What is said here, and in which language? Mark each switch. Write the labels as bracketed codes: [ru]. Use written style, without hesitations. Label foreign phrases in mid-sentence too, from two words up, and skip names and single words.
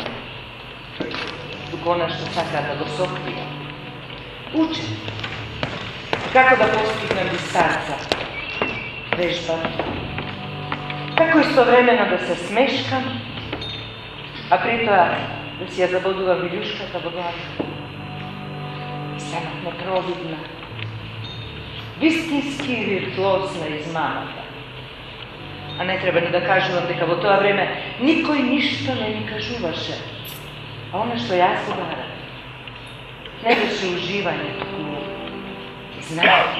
[mk] Док она што сака да го сокрије. Učim. Како да постигнем дистанца. Vežbam. Како истовремено да се смешкам, а прито да си ја забодувам виљушката в глави. Станах непровидна, вистински виртуозна измамата. А не треба ни да кажувам дека во тоа време никој ништо не ми кажуваше. А она што јас го барам, не беше уживање, туку знаење.